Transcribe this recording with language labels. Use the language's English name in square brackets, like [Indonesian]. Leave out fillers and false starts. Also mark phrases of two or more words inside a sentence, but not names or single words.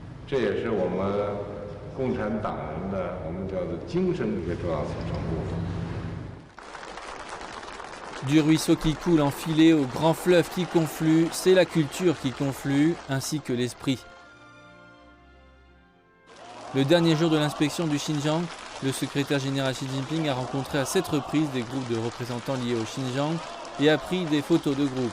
[Chinese] 这也是我们共产党人的我们叫做精神一个重要组成部分。 [French] Du ruisseau qui coule enfilé au grand fleuve qui conflue, c'est la culture qui conflue, ainsi que l'esprit. Le dernier jour de l'inspection du Xinjiang, le secrétaire général Xi Jinping a rencontré à 7 reprises des groupes de représentants liés au Xinjiang et a pris des photos de groupe.